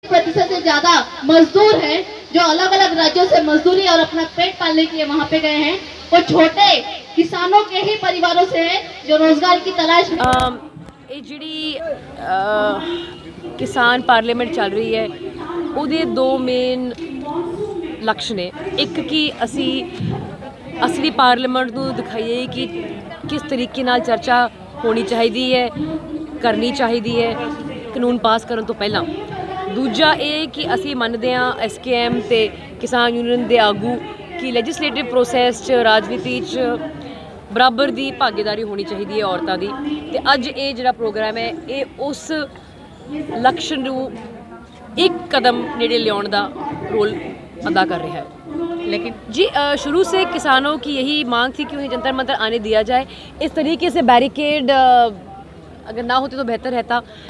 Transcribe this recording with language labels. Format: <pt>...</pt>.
<hi>ज्यादा मजदूर हैं जो अलग अलग राज्यों से मजदूरी और अपना पेट पालने के लिए वहाँ पे गए हैं, वो छोटे किसानों के ही परिवारों से हैं जो रोजगार की तलाश में।</hi> <pa>ਇਹ ਜਿਹੜੀ ਕਿਸਾਨ ਪਾਰਲੀਮੈਂਟ ਚੱਲ ਰਹੀ ਹੈ ਉਹਦੇ ਦੋ ਮੇਨ ਲਕਸ਼ ਨੇ। ਇੱਕ ਕਿ ਅਸੀਂ ਪਾਰਲੀਮੈਂਟ ਨੂੰ ਦਿਖਾਈਏ ਕਿ ਕਿਸ ਤਰੀਕੇ ਨਾਲ ਚਰਚਾ ਹੋਣੀ ਚਾਹੀਦੀ ਹੈ, ਕਰਨੀ ਚਾਹੀਦੀ ਹੈ ਕਾਨੂੰਨ ਪਾਸ ਕਰਨ ਤੋਂ ਪਹਿਲਾਂ। ਦੂਜਾ ਇਹ ਕਿ ਅਸੀਂ ਮੰਨਦੇ ਹਾਂ SKM ਤੇ ਕਿਸਾਨ ਯੂਨੀਅਨ ਦੇ ਆਗੂ ਕਿ ਲੈਜਿਸਲੇਟਿਵ ਪ੍ਰੋਸੈਸ 'ਚ ਰਾਜਨੀਤੀ 'ਚ</pa> <hi>बराबर की भागीदारी होनी चाहिए है औरतों की। तो अज ये जो प्रोग्राम है ये उस लक्ष्य</hi> <pa>नूं एक कदम नेड़े लियाउण दा</pa> <hi>रोल अदा कर रहा है। लेकिन जी शुरू से किसानों की यही मांग थी कि उन्हें जंतर मंतर आने दिया जाए। इस तरीके से बैरिकेड अगर ना होते तो बेहतर रहता।</hi>